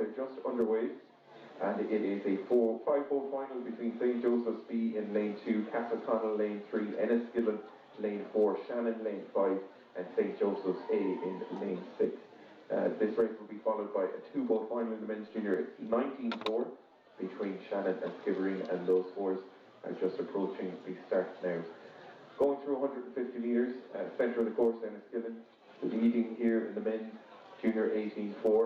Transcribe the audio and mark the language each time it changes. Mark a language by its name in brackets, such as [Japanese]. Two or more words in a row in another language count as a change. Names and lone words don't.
[English] They're just underway. And it is a 5-4 final between St. Joseph's B in lane 2, Castleconnell lane 3, Enniskillen lane 4, Shannon lane 5, and St. Joseph's A in lane 6. This race will be followed by a 2-boat final in the men's junior 19-4 between Shannon and Skibbereen, and those fours are just approaching the start now. Going through 150 metres, centre of the course, Enniskillen, leading here in the men's junior 18-4.